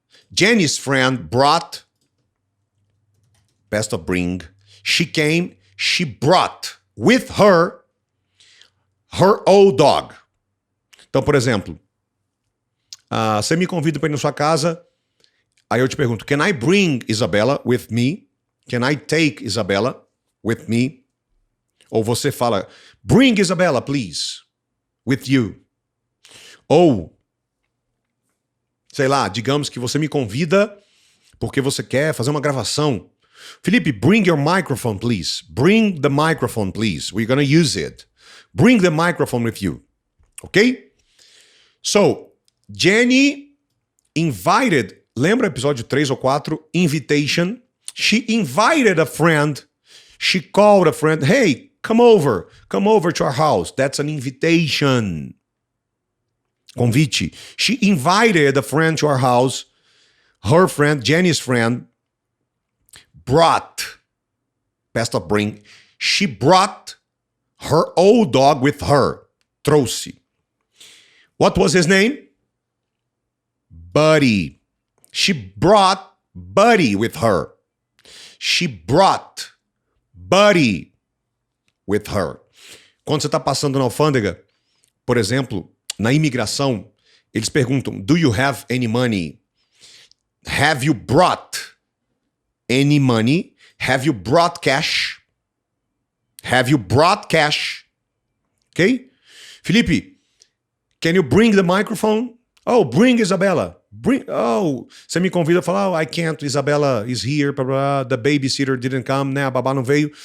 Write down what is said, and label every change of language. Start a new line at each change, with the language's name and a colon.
English: Jenny's friend brought, best of bring, she came, she brought with her old dog.
Portuguese: Então, por exemplo, você me convida para ir na sua casa, aí eu te pergunto,
English: can I bring Isabella with me? Can I take Isabella with me?
Portuguese: Ou você fala,
English: bring Isabella, please, with you.
Portuguese: Ou, sei lá, digamos que você me convida porque você quer fazer uma gravação.
English: Felipe, bring your microphone, please. Bring the microphone, please. We're going to use it. Bring the microphone with you. Ok? So, Jenny invited,
Portuguese: lembra episódio 3 ou 4?
English: Invitation. She invited a friend. She called a friend. Hey, come over to our house. That's an invitation. Convite. She invited a friend to our house. Her friend, Jenny's friend, brought, past of bring, she brought her old dog with her. Trouxe. What was his name? Buddy. She brought Buddy with her. She brought Buddy with her.
Portuguese: Quando você está passando na alfândega, por exemplo, na imigração, eles perguntam,
English: do you have any money? Have you brought any money? Have you brought cash? Have you brought cash? Ok? Felipe, can you bring the microphone? Oh, bring Isabella.
Portuguese: Você me convida a falar,
English: oh, I can't, Isabella is here, blah, blah, the babysitter didn't come, né,
Portuguese: a babá não veio.